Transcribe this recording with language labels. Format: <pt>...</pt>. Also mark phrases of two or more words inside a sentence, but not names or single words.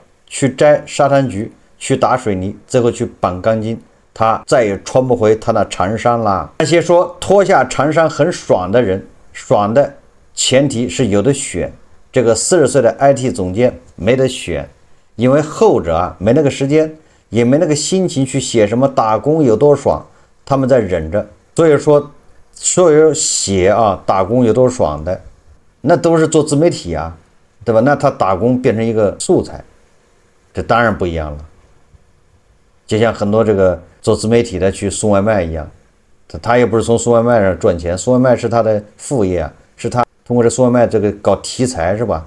<zh>去摘沙灘菊，去打水泥，最後去綁鋼筋，他再也穿不回他那長衫啦。那些說脫下長衫很爽的人，爽的前提是有的選。這個40歲的 IT 總監沒得選，因為後者啊沒那個時間，也沒那個心情去寫什麼打工有多爽，他們在忍着。所以說寫啊打工有多爽的， 那都是做自媒體啊，对吧？那他打工变成一個素材，這當然不一樣了。就像很多這個做自媒體的去送外賣一樣，他也不是從送外賣上賺錢，送外賣是他的副業啊，是他通過這送外賣這個搞題材是吧？</zh>